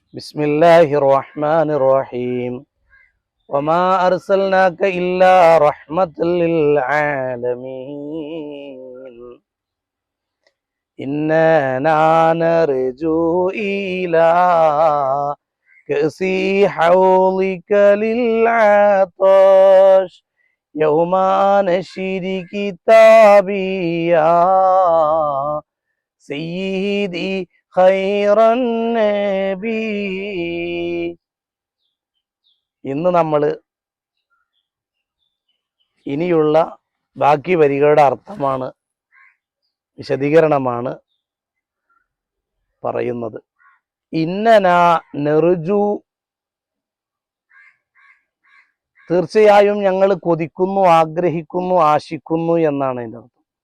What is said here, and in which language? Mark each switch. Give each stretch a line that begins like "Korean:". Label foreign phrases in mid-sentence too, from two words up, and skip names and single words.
Arabic: بسم الله الرحمن الرحيم وما أرسلناك إلا رحمة للعالمين إنا نرجو إلى كأس حوضك للعطش يوم نشر كتابي يا سيدي خير النبي.
Malayalam: ഇന്ന് നമ്മൾ ഇനിയുള്ള ബാക്കി വരികളുടെ അർത്ഥമാണ്, വിശദീകരണമാണ് പറയുന്നത്.
Arabic: إنا نرجو,
Malayalam: തീർച്ചയായും ഞങ്ങൾ കൊതിക്കുന്നു, ആഗ്രഹിക്കുന്നു, ആശിക്കുന്നു എന്നാണ് അതിൻ്റെ അർത്ഥം.